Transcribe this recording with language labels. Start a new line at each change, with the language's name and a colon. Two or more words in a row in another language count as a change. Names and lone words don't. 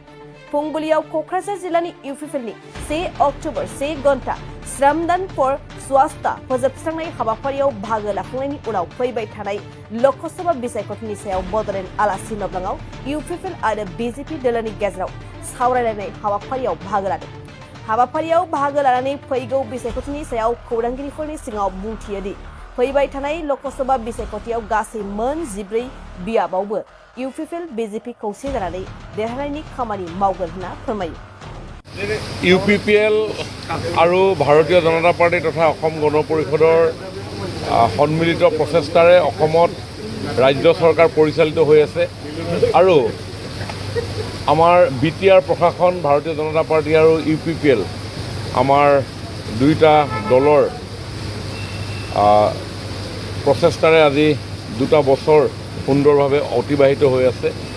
Bodo: फुंबिलियाव क'क्राझार जिल्लानि इउपिपिएलनि 1 अक्ट'बर 1 घन्टा श्रमदान फर स्वास्थ्य फोजोबस्रांनाय हाबाफारियाव बाहागो लाखांनायनि उनाव फैबाय थानाय लोकसभा बिसायख'थिनि सायाव बड'लेण्ड आलासि नबलाङाव इउपिपिएल आरो बिजेपि दोलोनि गेजेराव सावरायलायनाय हाबाफारियाव बाहागो लादों। हाबाफारियाव बाहागो लानानै फैगौ बिसायख'थिनि सायाव खौरांगिरिफोरनि सिगाङाव बुंथियो दि फैबाय थानाय लोकसभा बिसायख'थियाव गासै मोन 14 बियाबावबो इउपिपिएल बिजेपि खौसे जानानै देरहानायनि खामानि मावगोन होनना फोरमायो।
Assamese: ইউপিপিএল আৰু ভাৰতীয় জনতা পাৰ্টি তথা অসম গণ পৰিষদৰ সন্মিলিত প্ৰচেষ্টাৰে অসমত ৰাজ্য চৰকাৰ পৰিচালিত হৈ আছে আৰু আমাৰ বিটিআৰ প্ৰশাসন ভাৰতীয় জনতা পাৰ্টি আৰু ইউপিপিএল আমাৰ দুইটা দলৰ প্ৰচেষ্টাৰে আজি দুটা বছৰ সুন্দৰভাৱে অতিবাহিত হৈ আছে।